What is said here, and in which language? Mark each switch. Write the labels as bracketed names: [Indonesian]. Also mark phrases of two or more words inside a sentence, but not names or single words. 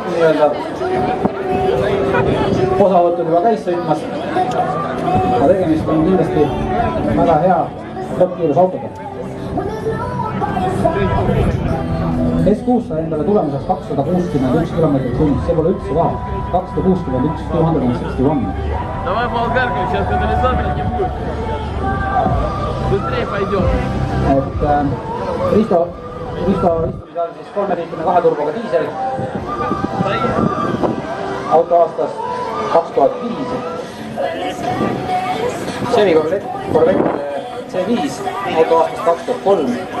[Estonian] tähendab, osavõtud juba käis sõitmas, aga tegemist on kindlasti väga hea lõppkiirusautoga. S6 sai endale tulemuseks 261 kilomeetrit tunnis, see pole üldse vahe, 261, 261. [Russian] Давай болгаркой, сейчас катализатора не будет. Быстрее пойдем. [Estonian] Et Risto istumise all siis 3-liitrine 2 turboga diisel. Auto aastast 2005. Chevy Corvette C5, auto aastast 2003.